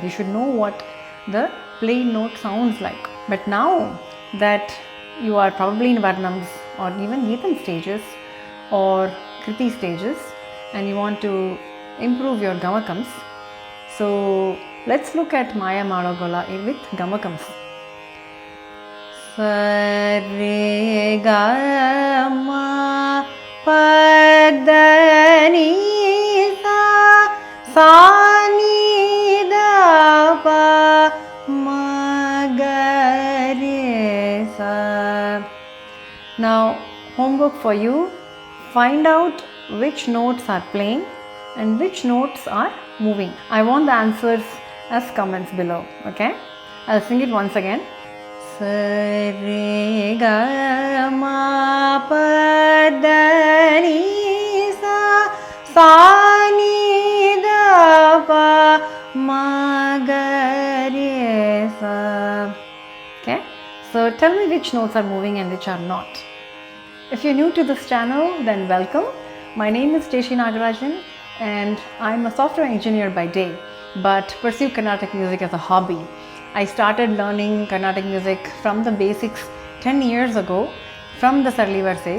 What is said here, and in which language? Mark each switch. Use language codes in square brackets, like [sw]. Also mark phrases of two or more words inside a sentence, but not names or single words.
[en] You should know what the plain note sounds like. But now that you are probably in Varnams or even Geetam stages or Kriti stages, and you want to improve your gamakams, so let's look at Mayamalawagowla with gamakams. Sa re ga ma pa da ni sa sa ni da pa ma ga re sa. Now, homework for you: find out which notes are plain and which notes are moving. I want the answers as comments below. Okay, I'll sing it once again. Sa re ga ma pa da ni sa sa ni da pa ma ga re sa. Okay, so tell me which notes are moving and which are not. If you're new to this channel, then welcome. My name is Jayashree Nagarajan and I'm a software engineer by day, but pursue Carnatic music as a hobby. I started learning Carnatic music from the basics 10 years ago from the Sarali Varisais.